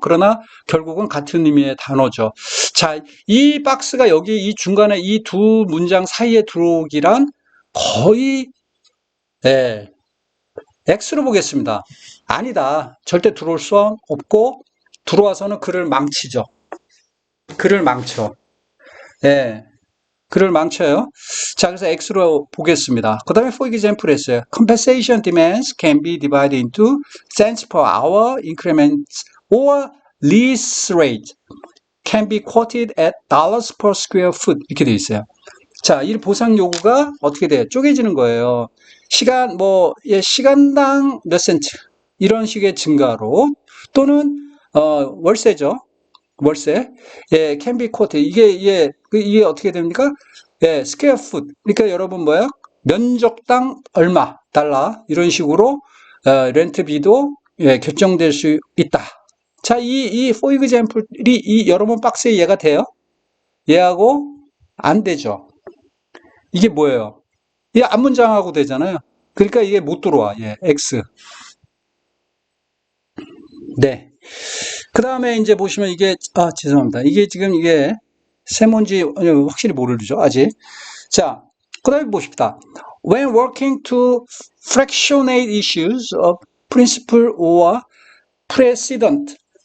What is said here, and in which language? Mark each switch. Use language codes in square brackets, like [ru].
[ko] 그러나 결국은 같은 의미의 단어죠. 자, 이 박스가 여기 이 중간에 이 두 문장 사이에 들어오기란 거의 예, X로 보겠습니다. 아니다. 절대 들어올 수 없고 들어와서는 글을 망치죠. 글을 망쳐. 예. 글을 망쳐요. 자, 그래서 X로 보겠습니다. 그 다음에 [en] for example [ko] 했어요. [en] Compensation demands can be divided into cents per hour increments or lease rate can be quoted at dollars per square foot [ko] 이렇게 돼 있어요. 자, 이 보상 요구가 어떻게 돼요? 쪼개지는 거예요. 시간, 예, 시간당 몇 센트 이런 식의 증가로 또는 월세죠. 월세. 예, [en] can be quoted. [ko] 이게 어떻게 됩니까? 예, [en] square foot. [ko] 그러니까 여러분 뭐야? 면적당 얼마 달러 이런 식으로 렌트비도 예, 결정될 수 있다. 자, 이 [en] for example [ko] 이 여러분 박스에 이해가 돼요? 얘하고 안 되죠. 이게 뭐예요? 이게 앞문장하고 되잖아요. 그러니까 이게 못 들어와. 예, X. 네. 그 다음에 이제 보시면 이게, 죄송합니다. 이게 지금 이게 세모인지 확실히 모르죠, 아직. 자, 그 다음에 보십시다. [en] When working to fractionate issues of principle or precedent.